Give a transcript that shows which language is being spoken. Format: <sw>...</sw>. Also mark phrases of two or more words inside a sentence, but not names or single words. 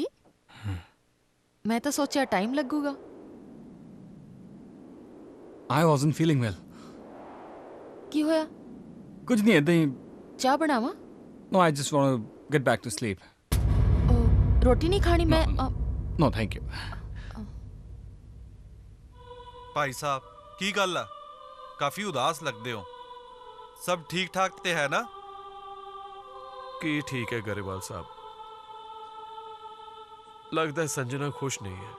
<pa>ਮੈਂ ਤਾਂ ਸੋਚਿਆ ਟਾਈਮ ਲੱਗੂਗਾ।</pa> <en>I wasn't feeling well.</en> <pa>ਕੀ ਹੋਇਆ? ਕੁਝ ਨਹੀਂ, ਏਦਾਂ ਹੀ। ਚਾਹ ਬਣਾਵਾਂ?</pa> <en>No, I just want to get back to sleep.</en> <pa>ਰੋਟੀ ਨਹੀਂ ਖਾਣੀ ਮੈਂ?</pa> <en>No, thank you.</en> <pa>ਭਾਈ ਸਾਹਿਬ, ਕੀ ਗੱਲ ਆ? ਕਾਫੀ ਉਦਾਸ ਲੱਗਦੇ ਹੋ। ਸਭ ਠੀਕ ਠਾਕ ਤੇ ਹੈ ਨਾ? ਕੀ ਠੀਕ ਹੈ ਗਰੇਵਾਲ ਸਾਹਿਬ, ਲੱਗਦਾ ਸੰਜਨਾ ਖੁਸ਼ ਨਹੀਂ ਹੈ।</pa>